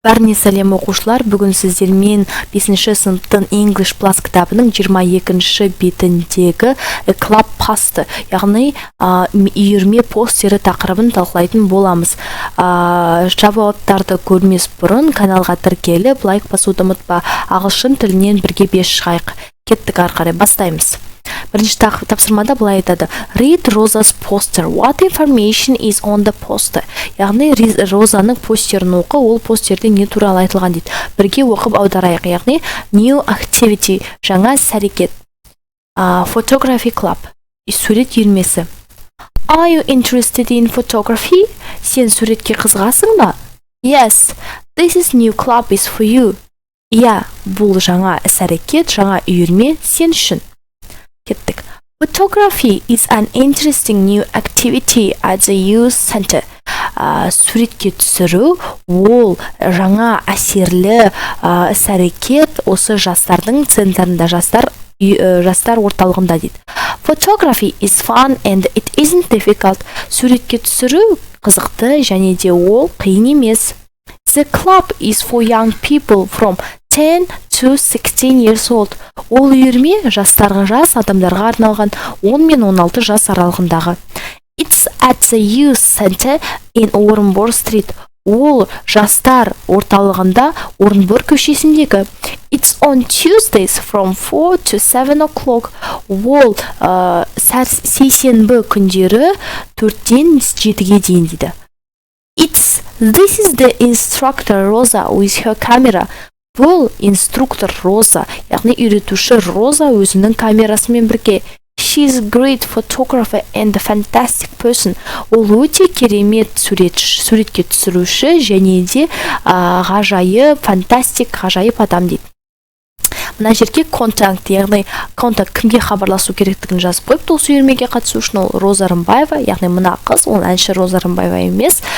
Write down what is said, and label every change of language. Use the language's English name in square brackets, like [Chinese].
[Kazakh] Бәріне сәлем оқушылар, бүгін сіздермен 5-ші сыныптың English Plus кітабының 22-ші бетіндегі Club Poster, яғни үйірме постері тақырыбын талқылайтын боламыз. Жауаптарды көрмес бұрын каналға тіркеліп, лайк басуды ұмытпа. Ағылшын тілінен бірге 5 шығайық. Кеттік, ары қарай бастаймыз. Бірінші тапсырмада былай айтады: Read Rosa's poster. [English] What information is on the poster? [Kazakh] Яғни Розаның постерін оқы, ол постерде не туралы айтылған дейді. Бірге оқып аударайық. Яғни new activity, жаңа іс-әрекет. [English] Photography club, сурет үйірмесі. Are you interested in photography? [Kazakh] Сен суретке қызығасың ба? [English] Yes, this is new club is for you. [Kazakh] Иә, бұл жаңа іс-әрекет, жаңа үйірме сен үшін. Кеттік. [English] Photography is an interesting new activity at the youth center. [Kazakh] Суретке түсіру ол жаңа әсерлі іс-әрекет осы жастардың центрында, жастар орталығында дейді. [English] Photography is fun and it isn't difficult. [Kazakh] Суретке түсіру қызықты және де ол қиын емес. [English] The club is for young people from 10 to 16 years old. [Kazakh] Ол үйірме жастарға, жас адамдарға арналған 10 мен 16 жас аралығындағы. [English] It's at the youth center in Орынбор Street. [Kazakh] Ол жастар орталығында Орынбор көшесіндегі. [English] It's on Tuesdays from 4 to 7 o'clock. [Kazakh] Ол сейсенбі күндері 4-тен 7-ге дейін дейді. [English] This is the instructor Rosa with her camera. [Kazakh] Бұл инструктор Роза, яғни үйретуші Роза өзінің камерасымен бірге. [English] She's a great photographer and a fantastic person. [Kazakh] Ол өте керемет суретке түсіруші және де ғажайып, фантастик, ғажайып адам дейді. Мына жерге контакт, яғни контакт кімге хабарласу керектігін жазып қойып, осы үйірмеге қатысу үшін ол Роза Рымбаева, яғни мына қыз, ол әнші Роза Рымбаева емес.